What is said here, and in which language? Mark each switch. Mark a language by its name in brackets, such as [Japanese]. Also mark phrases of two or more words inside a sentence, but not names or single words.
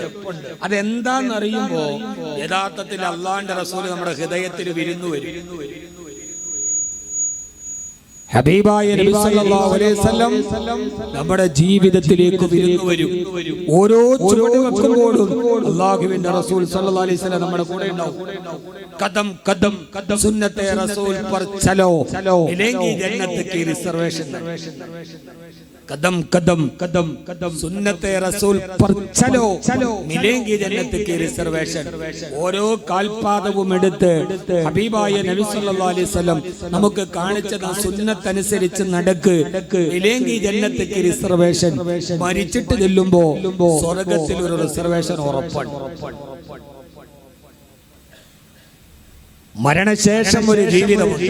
[Malayalam] അതെന്താന്നറിയുമ്പോ യഥാർത്ഥത്തിൽ അള്ളാന്റെ റസൂല് നമ്മുടെ ഹൃദയത്തിൽ വിരുന്നു വരും. ഹബീബായ നബി [Arabic] صلى الله عليه وسلم [Malayalam] നമ്മുടെ ജീവിതത്തിലേക്ക് വിരുന്നു വരും. ഓരോ ചുവട് വെക്കുമ്പോഴും അല്ലാഹുവിന്റെ റസൂൽ [Arabic] صلى الله عليه وسلم [Malayalam] നമ്മുടെ കൂടെ ഉണ്ടാവും. [Hindi] कदम कदम कदम सुन्नते रसूल पर चलो मिलेंगी जन्नत की रिजर्वेशन. कदम कदम कदम कदम सुन्नते रसूल पर चलो मिलेंगी जन्नत की रिजर्वेशन. [Malayalam] ഓരോ കാൽപാദവും എടുത്ത് ഹബീബായ നബി [Arabic] صلى الله عليه وسلم [Malayalam] നമുക്ക് കാണിച്ച സുന്നത്ത് അനുസരിച്ച് നടക്ക്. [Hindi] मिलेंगी जन्नत की റിസർവേഷൻ. [Malayalam] മരിച്ചിട്ട് ചെല്ലുമ്പോ സ്വർഗ്ഗത്തിൽ ഒരു റിസർവേഷൻ ഉറപ്പാണ്. മരണശേഷം ഒരു ജീവിതമുണ്ട്.